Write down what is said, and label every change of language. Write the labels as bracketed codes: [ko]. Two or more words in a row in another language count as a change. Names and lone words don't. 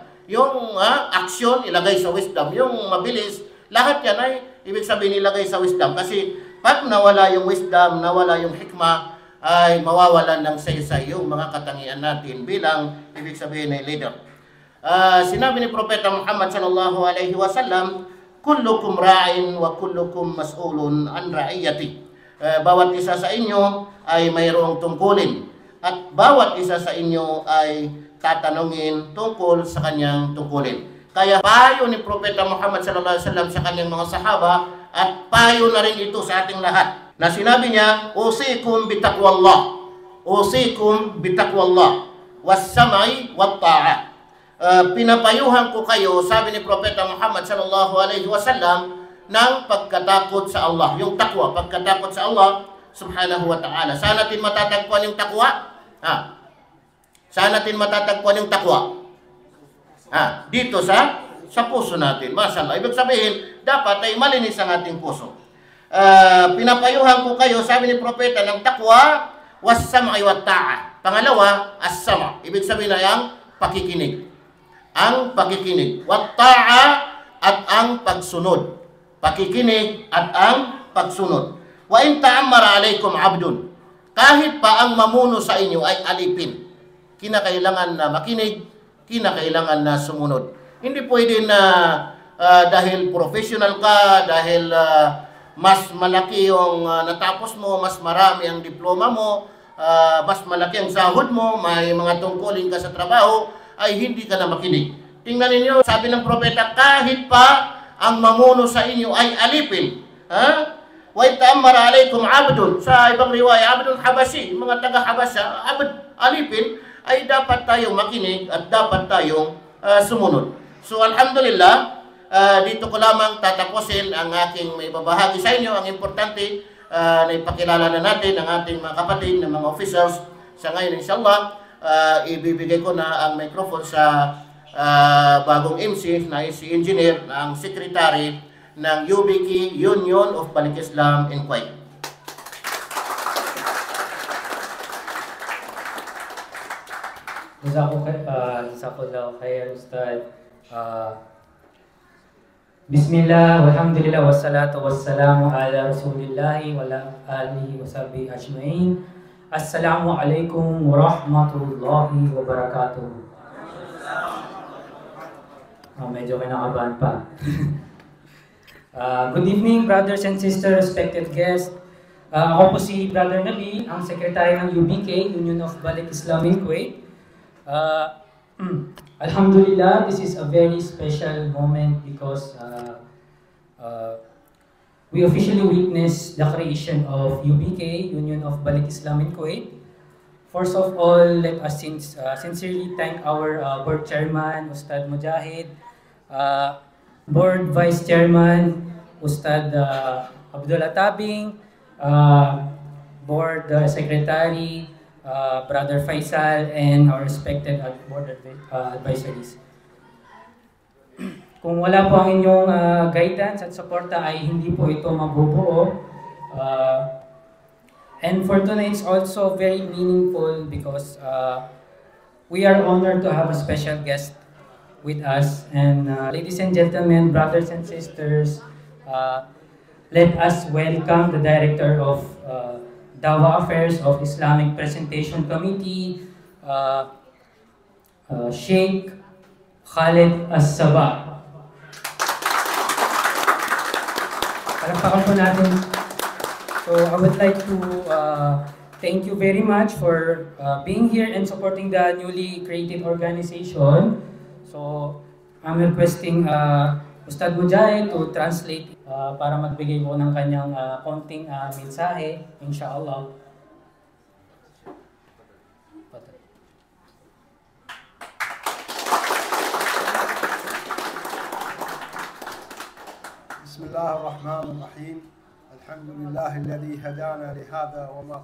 [tl] Yung action, ilagay sa wisdom. Yung mabilis, lahat yan ay ibig sabihin ilagay sa wisdom. Kasi pag nawala yung wisdom, nawala yung hikmah, ay mawawalan ng saysay yung mga katangian natin bilang ibig sabihin ay leader. Sinabi ni Propeta Muhammad [ar] صلى الله عليه وسلم, كلكم راع وكلكم مسئول عن رعيته. [tl] Bawat isa sa inyo ay mayroong tungkulin at bawat isa sa inyo ay tatanungin tungkol sa kanyang tungkulin. Kaya payo ni Propeta Muhammad [ar] صلى الله عليه وسلم [tl] sa kanyang mga sahaba at payo na rin ito sa ating lahat na sinabi niya, [ar] أوصيكم بتقوى الله أوصيكم بتقوى الله والسمع والطاعة. [tl] pinapayuhan ko kayo, sabi ni Propeta Muhammad [ar] صلى الله عليه وسلم, [tl] ng pagkatakot sa Allah. Yung takwa, pagkatakot sa Allah [ar] سبحانه وتعالى. [tl] Saan natin matatagpuan yung takwa? Saan natin matatagpuan yung takwa? Dito sa puso natin. Masyaallah. Ibig sabihin, dapat ay malinis ang ating puso. Pinapayuhan ko kayo, sabi ni Propeta, ng takwa, [ar] والسمع والطاعة. [tl] Pangalawa, as-sam'. Ibig sabihin ay ang pakikinig. Ang pakikinig. Wat-ta'a at ang pagsunod. Pakikinig at ang pagsunod. [ar] وإن تأمر عليكم عبد. [tl] Kahit pa ang mamuno sa inyo ay alipin, kinakailangan na makinig, kinakailangan na sumunod. Hindi pwede na dahil professional ka, dahil mas malaki yung natapos mo, mas marami ang diploma mo, mas malaki ang sahod mo, may mga tungkulin ka sa trabaho, ay hindi ka na makinig. Tingnan ninyo, sabi ng propeta, kahit pa ang mamuno sa inyo ay alipin. [ar] وإن تأمر عليكم عبد. [tl] Sa ibang riwaya, [ar] عبد حبشي, [tl] mga taga-Habasha, alipin, ay dapat tayong makinig at dapat tayong sumunod. So alhamdulillah, dito ko lamang tatapusin ang aking may babahagi sa inyo. Ang importante na ipakilala na natin ang ating mga kapatid na mga officers. Sa ngayon, inshallah, ibibigay ko na ang microphone sa bagong MC na si Engineer, na ang Secretary ng UBK, Union of Balik Islam in Kuwait. [ar] جزاك الله خير, Ustad. بسم الله والحمد لله والصلاة والسلام على رسول الله وعلى آله وصحبه أجمعين. السلام عليكم ورحمة الله وبركاته. [tl] Medyo kinakabahan pa. [en] Good evening, brothers and sisters, respected guests. [tl] Ako po si Brother Nabi, ang Secretary ng UBK, Union of Balik Islam in Kuwait. [en] Alhamdulillah, this is a very special moment because we officially witnessed the creation of UBK, Union of Balik Islam in Kuwait. First of all, let us sincerely thank our board chairman, Ustad Mujahid, board vice chairman, Ustad Abdullah Tabing, board secretary, Brother Faisal, and our respected board advisories. [tl] Kung wala po ang inyong guidance at suporta ay hindi po ito mabubuo. [en] And for tonight, it's also very meaningful because we are honored to have a special guest with us. And ladies and gentlemen, brothers and sisters, let us welcome the Director of Dawah Affairs of Islamic Presentation Committee, Sheikh Khalid As-Saba. [tl] Palakpakan po natin. [en] So I would like to thank you very much for being here and supporting the newly created organization. So I'm requesting Ustad Mujahid to translate [tl] para magbigay po ng kanyang konting mensahe, [en] inshallah. [ar] بسم الله الرحمن الرحيم الحمد لله الذي هدانا لهذا وما